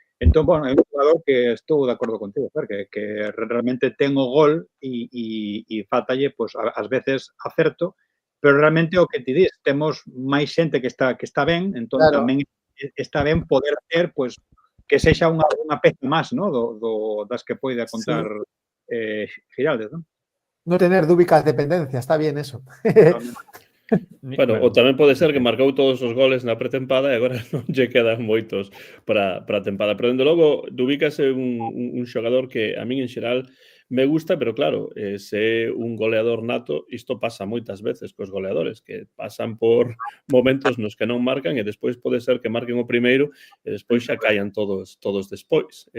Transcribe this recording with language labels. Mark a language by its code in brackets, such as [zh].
[gl] Entón, bueno, é un jugador que estou de acordo contigo, que realmente ten o gol e faltalle, pois, ás veces acerto, pero realmente o que ti dis, temos máis xente que está ben, entón claro, tamén está ben poder ter, pois, que sexa unha peza máis, ¿no? Das que poida contar Giraldez, ¿no? [es] No tener Dubicas dependencia, está bien eso. [gl] Bueno, ou tamén pode ser que marcou todos os goles na pretempada e agora non lle quedan moitos para a tempada. Pero, dende logo, Dubicas é un xogador que a min, en xeral, me gusta, pero claro, se é un goleador nato, isto pasa moitas veces cos goleadores, que pasan por momentos nos que non marcan e despois pode ser que marquen o primeiro e despois xa caian todos despois.